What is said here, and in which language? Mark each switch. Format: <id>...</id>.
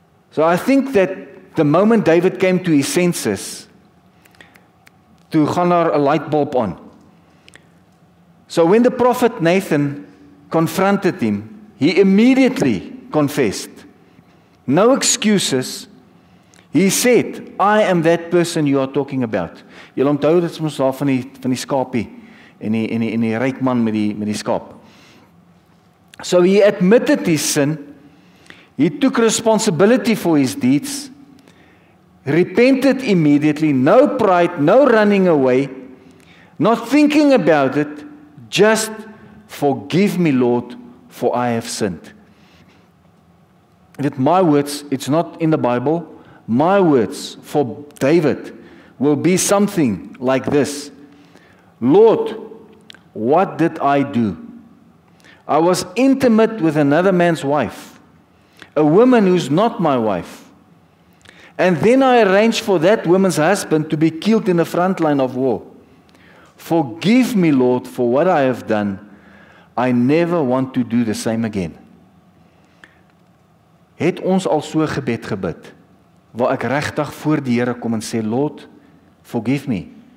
<en>So I think that the moment David came to his senses,</en> <af>toe gaan daar 'n light bulb on.</af> <en>So when the prophet Nathan confronted him, he immediately confessed. No excuses. He said, I am that person you are talking about.</en> <af>Julle onthou dit is mos daar van die skapie en die ryk man met die skaap.</af> <en>So he admitted his sin. He took responsibility for his deeds. Repented immediately, no pride, no running away, not thinking about it, just forgive me, Lord, for I have sinned. With my words, it's not in the Bible, my words for David will be something like this. Lord, what did I do? I was intimate with another man's wife, a woman who's not my wife. And then I arranged for that woman's husband to be killed in the front line of war. Forgive me, Lord, for what I have done. I never want to do the same again.</en> <af>Het ons al so gebed gebid, waar ek regtig voor die Here kom en sê,</af> <en>Lord, forgive me.</en>